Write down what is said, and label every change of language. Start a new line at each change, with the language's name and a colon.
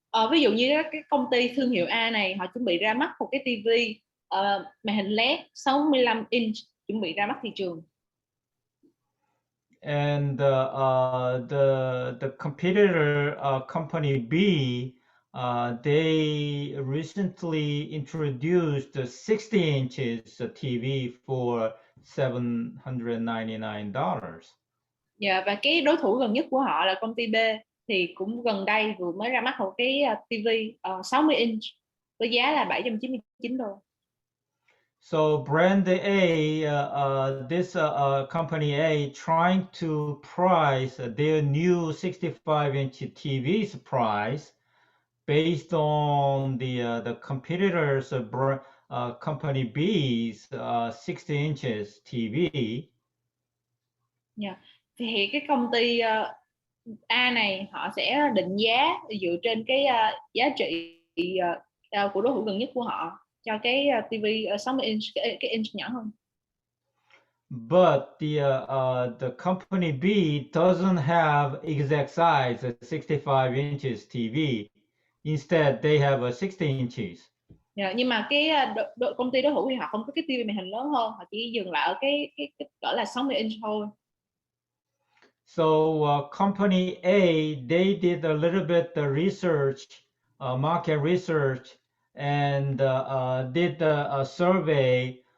Vietnamese: Ví dụ như cái công ty thương hiệu A này họ chuẩn bị ra mắt một cái TV màn hình LED 65 inch chuẩn bị ra mắt thị trường.
English: And the competitor company B, they recently introduced a 60 inches TV for $799.
Vietnamese: Yeah, và cái đối thủ gần nhất của họ là công ty B thì cũng gần đây vừa mới ra mắt một cái TV 60 inch với giá là $799.
English: So brand A, this company A, trying to price their new 65-inch TV's price based on the competitors company B's 60 inches TV. Yeah.
Vietnamese: Thì cái công ty A này họ sẽ định giá dựa trên cái giá trị của đối thủ gần nhất của họ cho cái TV 60 inch, cái inch nhỏ hơn.
English: But the company B doesn't have exact size at 65 inches TV. Instead, they have a 60 inches.
Vietnamese: Yeah, nhưng mà cái công ty đối thủ thì họ không có cái TV màn hình lớn hơn, họ chỉ dừng lại ở cái kích cỡ là 60 inch thôi.
English: So company A, they did a little bit research, market research, and did a survey.